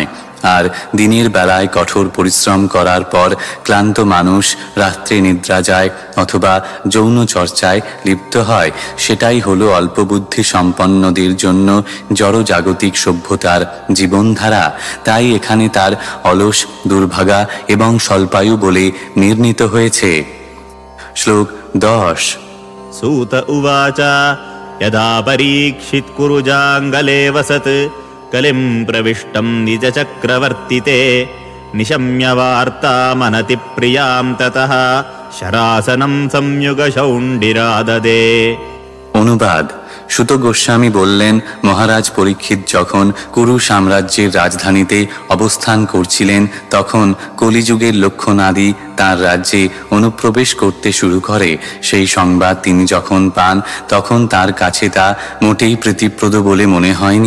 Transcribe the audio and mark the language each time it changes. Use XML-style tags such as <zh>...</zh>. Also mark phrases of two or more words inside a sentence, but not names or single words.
<bn>আর দিনের বেলায় কঠোর পরিশ্রম করার পর ক্লান্ত মানুষ রাত্রে নিদ্রা যায় অথবা যৌন চর্চায় লিপ্ত হয়। সেটাই হলো অল্পবুদ্ধি সম্পন্নদের জন্য জড় জাগতিক সভ্যতার জীবনধারা। তাই এখানে তার অলস, দুর্ভাগা এবং স্বল্পায়ু বলে নির্ণীত হয়েছে। শ্লোক 10।</bn> <sa>सूत उवाच यदा परीक्षित्कुरुजाङ्गले वसत् कलिं प्रविष्टं निजचक्रवर्तिते निशम्य वार्तामनतिप्रियां ततः शरासनं संयुगशौण्डिराददे।</sa> <bn>অনুবাদ: সুত গোস্বামী বললেন, মহারাজ পরীক্ষিত যখন কুরু সাম্রাজ্যের রাজধানীতে অবস্থান করছিলেন তখন কলিযুগের লক্ষণাদি তার রাজ্যে অনুপ্রবেশ করতে শুরু করে। সেই সংবাদ তিনি যখন পান তখন তার কাছে তা মোটেই প্রীতিপ্রদ বলে মনে হয়নি।</bn>